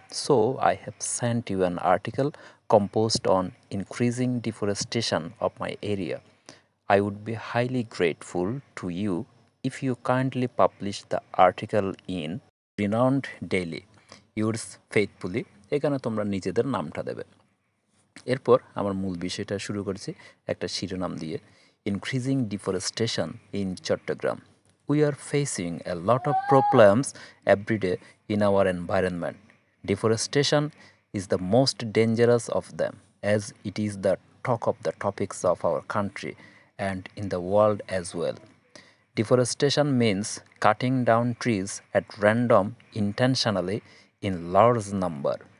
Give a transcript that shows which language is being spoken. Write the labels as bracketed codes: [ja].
[en] So I have sent you an article composed on increasing deforestation of my area. I would be highly grateful to you if you kindly publish the article in renowned daily. Yours faithfully. [bn] এখানে তোমরা নিজেদের নামটা দেবে। এরপর আমার মূল বিষয়টা শুরু করছি একটা শিরোনাম দিয়ে, [en] Increasing deforestation in Chittagong. We are facing a lot of problems every day in our environment. Deforestation is the most dangerous of them, as it is the talk of the topics of our country and in the world as well. Deforestation means cutting down trees at random intentionally in large number.